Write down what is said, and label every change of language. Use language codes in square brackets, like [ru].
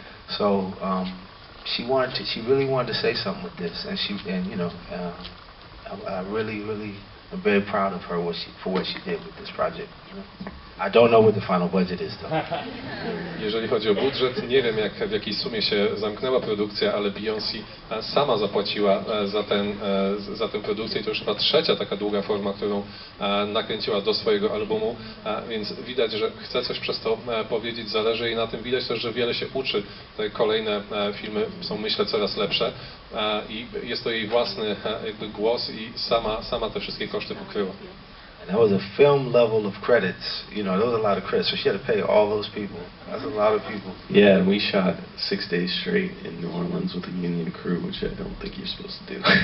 [en] So she really wanted to say something with this, and you know, I really am very proud of her for what she did with this project. You know? I don't know what the final budget is though. [pl] Jeżeli chodzi o budżet, nie wiem w jakiej sumie się zamknęła produkcja, ale Beyoncé sama zapłaciła za tę produkcję i to już chyba trzecia taka długa forma, którą nakręciła do swojego albumu, więc widać, że chce coś przez to powiedzieć, zależy jej na tym. Widać też, że wiele się uczy. Te kolejne filmy są, myślę, coraz lepsze i jest to jej własny jakby głos i sama te wszystkie koszty pokryła. [en] That was a film level of credits. You know, there was a lot of credits, so she had to pay all those people. That's a lot of people. Yeah, and we shot 6 days straight in New Orleans with a union crew, which I don't think you're supposed to do.